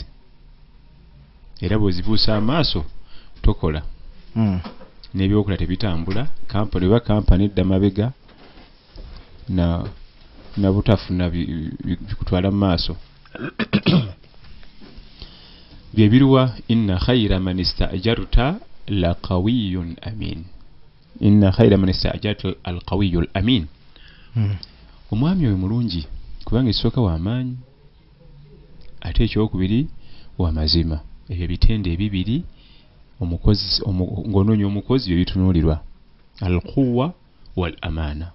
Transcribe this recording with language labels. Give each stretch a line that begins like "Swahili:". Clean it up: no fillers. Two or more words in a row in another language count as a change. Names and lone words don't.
Ganda: Era bw'ozibuusa amaaso tokola. N'ebyokola tebitambula. Kampani oba kampani edda mabega na butafuna bikutwala mu maaso.
Arabic: Byebiruwa إن خير من استأجرت القوي الأمين. إن خير من استأجرت القوي الأمين.
Ganda: Omwami oyo mulungi kubanga ekisooka w'amaanyi ate ekyokubiri wa mazima. Ebyo bitende ebibiri omukozi ng'onoonya omukozi bye bitunuulirwa
Arabic: القوة والأمانة.